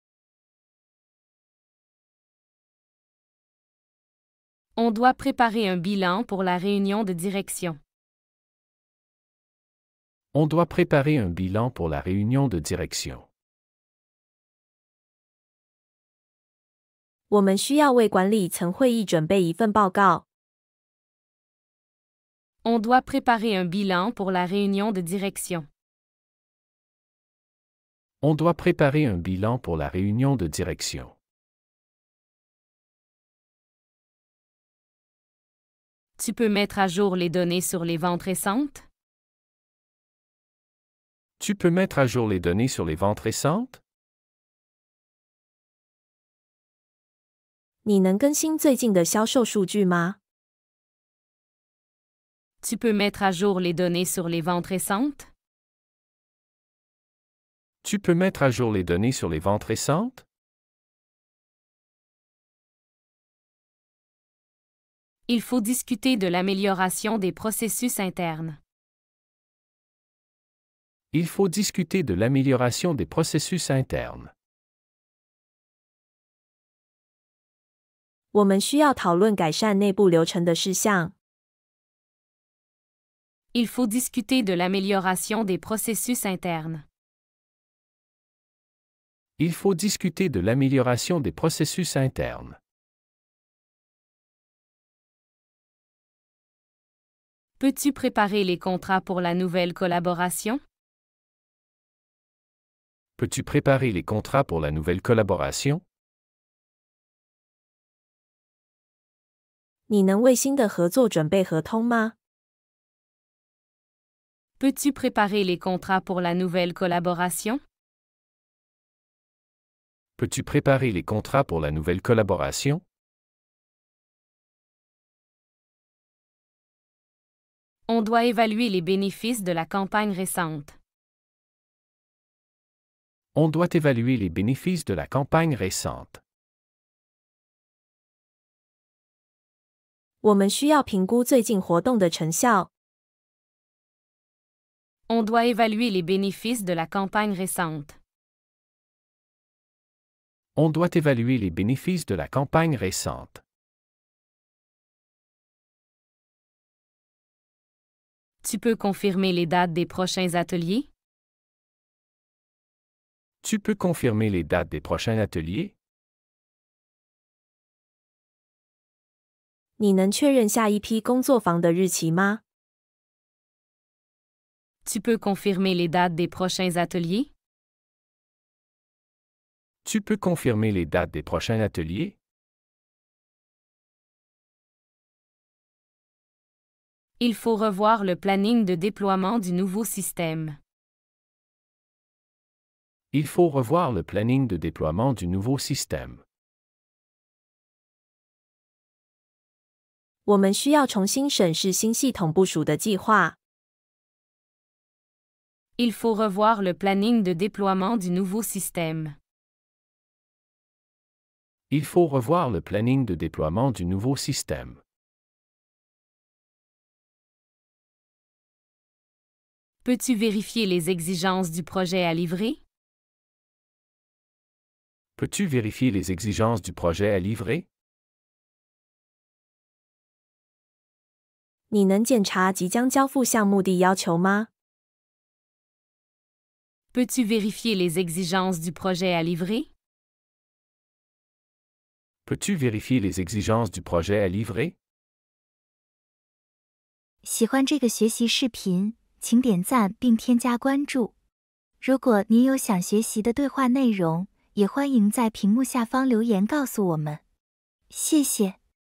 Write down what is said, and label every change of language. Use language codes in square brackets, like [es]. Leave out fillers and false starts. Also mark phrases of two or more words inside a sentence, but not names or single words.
[fr] On doit préparer un bilan pour la réunion de direction. On doit préparer un bilan pour la réunion de direction. [zh] 我们需要为管理层会议准备一份报告。 [fr] On doit préparer un bilan pour la réunion de direction. On doit préparer un bilan pour la réunion de direction. Tu peux mettre à jour les données sur les ventes récentes? Tu peux mettre à jour les données sur les ventes récentes? [zh] 你能更新最近的销售数据吗？ [fr] Tu peux mettre à jour les données sur les ventes récentes? Tu peux mettre à jour les données sur les ventes récentes? Il faut discuter de l'amélioration des processus internes. Il faut discuter de l'amélioration des processus internes. [zh] 我们需要讨论改善内部流程的事项。 [fr] Il faut discuter de l'amélioration des processus internes. Il faut discuter de l'amélioration des processus internes. Peux-tu préparer les contrats pour la nouvelle collaboration? Peux-tu préparer les contrats pour la nouvelle collaboration? [zh] 你能为新的合作准备合同吗？ [fr] Peux-tu préparer les contrats pour la nouvelle collaboration? Peux-tu préparer les contrats pour la nouvelle collaboration? On doit évaluer les bénéfices de la campagne récente. On doit évaluer les bénéfices de la campagne récente. [zh] 我们需要评估最近活动的成效。 [fr] On doit évaluer les bénéfices de la campagne récente. On doit évaluer les bénéfices de la campagne récente. Tu peux confirmer les dates des prochains ateliers? Tu peux confirmer les dates des prochains ateliers? [zh] 你能确认下一批工作坊的日期吗？ [fr] Tu peux confirmer les dates des prochains ateliers? Tu peux confirmer les dates des prochains ateliers? Il faut revoir le planning de déploiement du nouveau système. Il faut revoir le planning de déploiement du nouveau système. [zh] 我们需要重新审视新系统部署的计划。 [fr] Il faut revoir le planning de déploiement du nouveau système. Il faut revoir le planning de déploiement du nouveau système. Peux-tu vérifier les exigences du projet à livrer? Peux-tu vérifier les exigences du projet à livrer? [zh] 你能检查即将交付项目的要求吗？ [fr] Peux-tu vérifier les exigences du projet à livrer? Peux-tu vérifier les exigences du projet à livrer? [zh] 喜欢这个学习视频，请点赞并添加关注。如果您有想学习的对话内容，也欢迎在屏幕下方留言告诉我们。谢谢。